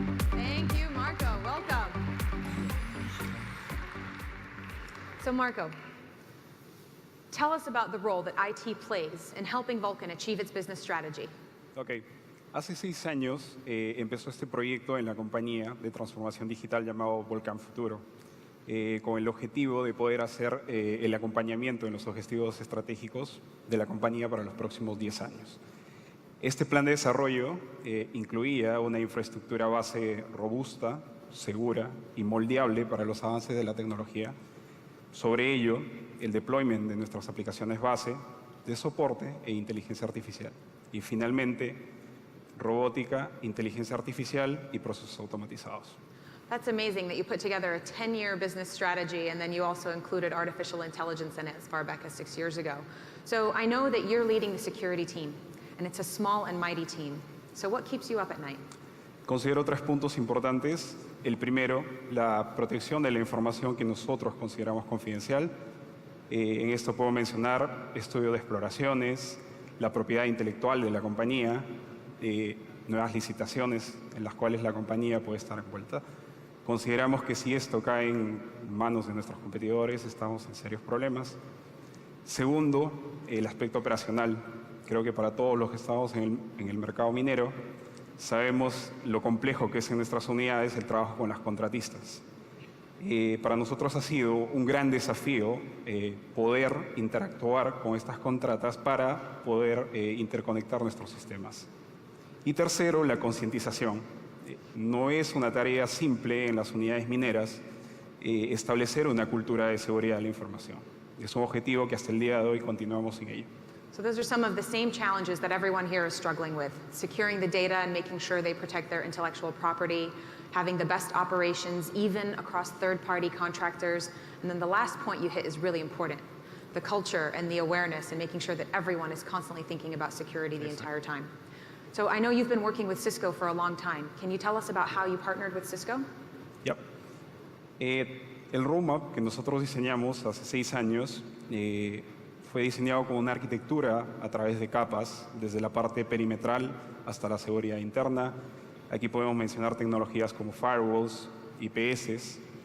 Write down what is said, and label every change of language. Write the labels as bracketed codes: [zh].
[en] Thank you, Marco. Welcome. So Marco, tell us about the role that IT plays in helping Vulcan achieve its business strategy. Ok. [es] Hace 6 años empezó este proyecto en la compañía de transformación digital llamado Vulcan Futuro, con el objetivo de poder hacer el acompañamiento en los objetivos estratégicos de la compañía para los próximos 10 años. Este plan de desarrollo incluía una infraestructura base robusta, segura y moldeable para los avances de la tecnología. Sobre ello, el deployment de nuestras aplicaciones base, de soporte e inteligencia artificial. Y finalmente, robótica, inteligencia artificial y procesos automatizados. [en] That's amazing that you put together a 10-year business strategy and then you also included artificial intelligence in it as far back as 6 years ago. So I know that you're leading the security team and it's a small and mighty team. So what keeps you up at night? [es] Considero 3 puntos importantes. El primero, la protección de la información que nosotros consideramos confidencial. En esto puedo mencionar estudio de exploraciones, la propiedad intelectual de la compañía, nuevas licitaciones en las cuales la compañía puede estar envuelta. Consideramos que si esto cae en manos de nuestros competidores, estamos en serios problemas. Segundo, el aspecto operacional. Creo que para todos los que estamos en el mercado minero, sabemos lo complejo que es en nuestras unidades el trabajo con las contratistas. Para nosotros ha sido un gran desafío poder interactuar con estas contratas para poder interconectar nuestros sistemas. Y tercero, la concientización. No es una tarea simple en las unidades mineras establecer una cultura de seguridad de la información. Es un objetivo que hasta el día de hoy continuamos sin ello. [en] So those are some of the same challenges that everyone here is struggling with. Securing the data and making sure they protect their intellectual property, having the best operations even across third-party contractors. And then the last point you hit is really important. The culture and the awareness and making sure that everyone is constantly thinking about security the entire time. So I know you've been working with Cisco for a long time. Can you tell us about how you partnered with Cisco? Yep. [es] El roadmap que nosotros diseñamos hace 6 años fue diseñado con una arquitectura a través de capas, desde la parte perimetral hasta la seguridad interna. Aquí podemos mencionar tecnologías como firewalls, IPS.